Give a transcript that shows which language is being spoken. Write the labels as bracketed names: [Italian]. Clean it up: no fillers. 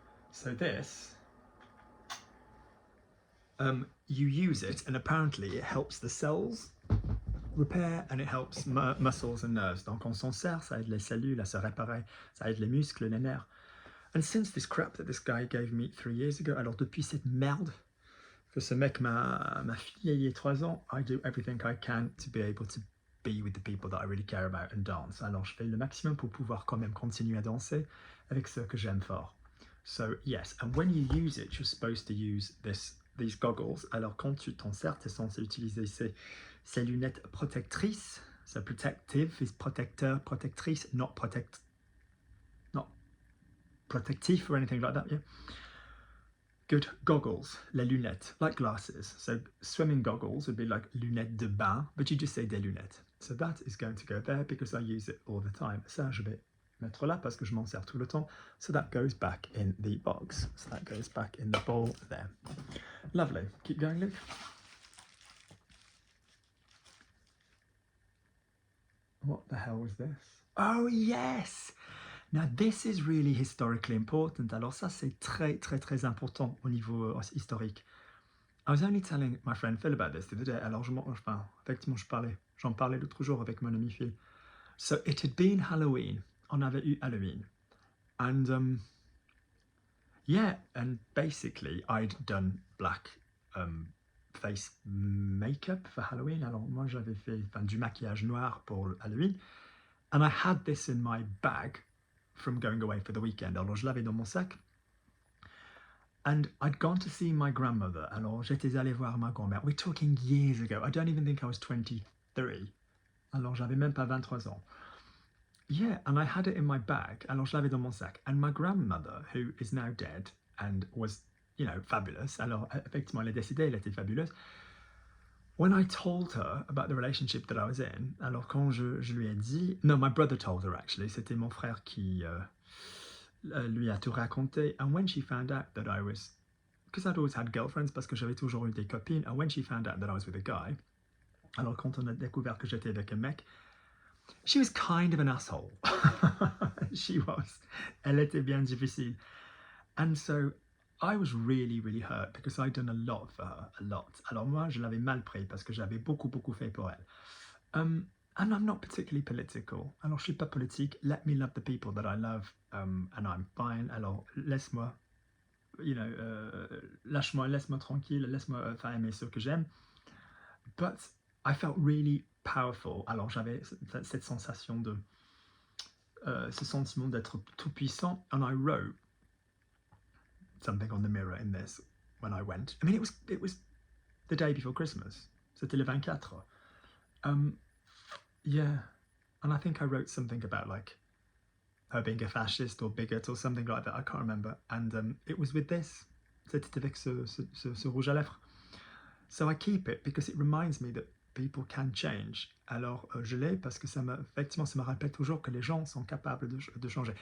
[English] So this, you use it and apparently it helps the cells repair and it helps muscles and nerves. [French] Donc on s'en sert, ça aide les cellules à se réparer, ça aide les muscles, les nerfs. [English] And since this crap that this guy gave me 3 years ago, [French] alors depuis cette merde que ce mec m'a filé il y a 3 ans, [English] I do everything I can to be able to be with the people that I really care about and dance. [French] Alors je fais le maximum pour pouvoir quand même continuer à danser avec ceux que j'aime fort. [English] So yes, and when you use it, you're supposed to use these goggles. [French] Alors quand tu t'en sers, tu es censé utiliser ces lunettes protectrices. [English] So protective is protecteur, protectrice, not protective or anything like that, yeah? Good. Goggles, les lunettes, like glasses. So swimming goggles would be like lunettes de bain, but you just say des lunettes. So that is going to go there because I use it all the time. [French] Ça, je vais mettre là parce que je m'en sers tout le temps. [English] So that goes back in the box. So that goes back in the bowl there. Lovely. Keep going, Luke. What the hell was this? Oh, yes! Now, this is really historically important. [French] Alors ça, c'est très, très, très important au niveau historique. [English] I was only telling my friend Phil about this the other day. [French] Alors, effectivement, j'en parlais l'autre jour avec mon ami Phil. [English] So, it had been Halloween. [French] On avait eu Halloween. [English] And, yeah, and basically, I'd done black face makeup for Halloween. [French] Alors, moi, j'avais fait du maquillage noir pour Halloween. [English] And I had this in my bag from going away for the weekend. [French] Alors, je l'avais dans mon sac. [English] And I'd gone to see my grandmother. [French] Alors, j'étais allé voir ma grand-mère. [English] We're talking years ago. I don't even think I was 23. [French] Alors, j'avais même pas 23 ans. [English] Yeah, and I had it in my bag. [French] Alors, je l'avais dans mon sac. [English] And my grandmother, who is now dead and was you know, fabulous. [French] Alors, effectivement, elle est décédée, elle était fabuleuse. [English] When I told her about the relationship that I was in, [French] alors quand je lui ai dit, [English] no, my brother told her actually, [French] c'était mon frère qui lui a tout raconté. [English] And when she found out that I was, because I'd always had girlfriends, [French] parce que j'avais toujours eu des copines, [English] and when she found out that I was with a guy, [French] alors quand on a découvert que j'étais avec un mec, [English] she was kind of an asshole. She was. [French] Elle était bien difficile. [English] And so I was really, really hurt because I'd done a lot for her, a lot. [French] Alors moi, je l'avais mal pris parce que j'avais beaucoup, beaucoup fait pour elle. [English] And I'm not particularly political. [French] Alors je suis pas politique. [English] Let me love the people that I love, and I'm fine. [French] Alors laisse-moi, [English] you know, [French] lâche-moi, laisse-moi tranquille, laisse-moi faire aimer ceux que j'aime. [English] But I felt really powerful. [French] Alors j'avais cette sensation de, ce sentiment d'être tout puissant. [English] And I wrote something on the mirror in this when I went. I mean, it was the day before Christmas. [French] C'était le 24. [English] Yeah, and I think I wrote something about like her being a fascist or bigot or something like that. I can't remember. And it was with this. [French] C'était avec ce rouge à lèvres. [English] So I keep it because it reminds me that people can change. [French] Alors je l'ai parce que effectivement, ça me rappelle toujours que les gens sont capables de changer.